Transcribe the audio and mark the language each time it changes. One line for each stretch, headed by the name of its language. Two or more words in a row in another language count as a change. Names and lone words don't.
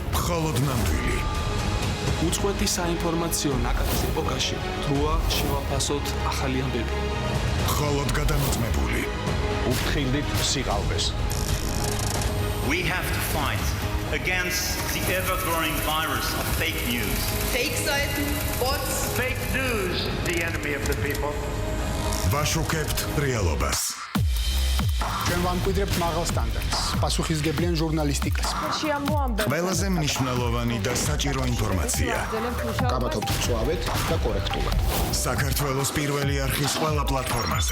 Georgian: მხოლოდ ნამდვილი. უწყვეტი საინფორმაციო ნაკადის ეპოქაში დროა შევაფასოთ ახალი ამბები. მხოლოდ გადამოწმებული. უფრთხილდით სიყალბეს.
English: We have to fight against the ever-growing virus of fake news.
German: Fake Seiten, bots.
English: Fake news, the enemy of the people.
Georgian: ვაშუქებთ რეალობას. ჩვენ ვამკვიდრებთ მაღალ სტანდარტს, პასუხისგებლიან ჟურნალისტიკას. ყველაზე მნიშვნელოვანი და საჭირო ინფორმაცია. გავათობთ მწვავედ და კორექტულად. საქართველოს პირველი არხის ყველა პლატფორმაზე.